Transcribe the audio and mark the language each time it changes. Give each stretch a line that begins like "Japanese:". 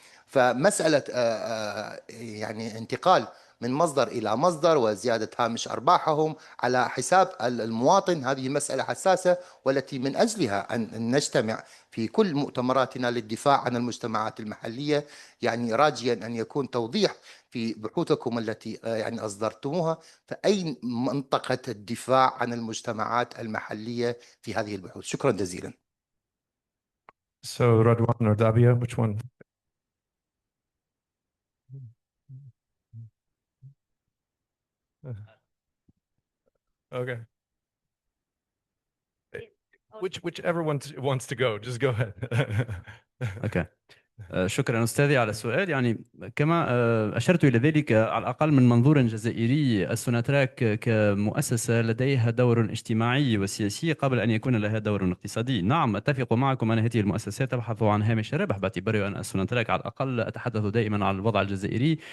Arabic: فمسألة يعني انتقال من مصدر إلى مصدر وزيادة هامش أرباحهم على حساب المواطن، هذه مسألة حساسة، والتي من أجلها أن نجتمع في كل مؤتمراتنا للدفاع عن المجتمعات المحلية. يعني راجيا أن يكون توضيح في بحوثكم التي يعني أصدرتموها، فأين منطقة الدفاع عن المجتمعات المحلية في هذه البحوث؟ شكرا جزيلا.
English: So Radwan or Dabia, which one? Okay. Whichever one wants to go, just go ahead. Okay.
Arabic: شكرا أستاذي على السؤال. يعني كما أشرت إلى ذلك على الأقل من منظور جزائري، السوناتراك كمؤسسة لديها دور اجتماعي وسياسي قبل أن يكون لها دور اقتصادي. نعم، أتفق معكم أن هذه المؤسسات تبحث عن هامش الربح، باعتبار أن السوناتراك على الأقل أتحدث دائما عن الوضع الجزائري.